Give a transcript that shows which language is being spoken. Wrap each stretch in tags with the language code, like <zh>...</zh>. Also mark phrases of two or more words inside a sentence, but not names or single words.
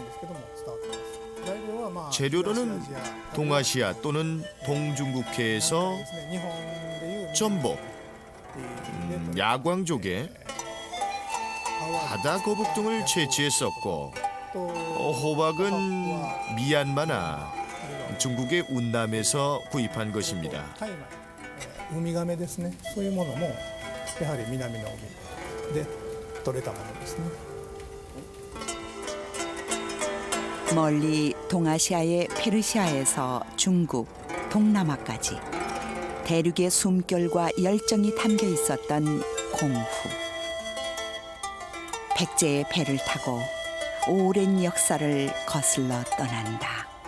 <ko>재료로는 동아시아 또는 동중국해에서 전복, 야광조개, 바다 거북 등을 채취했었고 호박은 미얀마나 중국의 운남에서 구입한 것입니다.</ko> <ja>우미가메 ですね。そういうものもやはり南の海で取れたものですね。</ja> <ko>멀리 동아시아의 페르시아에서 중국, 동남아까지 대륙의 숨결과 열정이 담겨 있었던 공후. 백제의 배를 타고 오랜 역사를 거슬러 떠난다.</ko>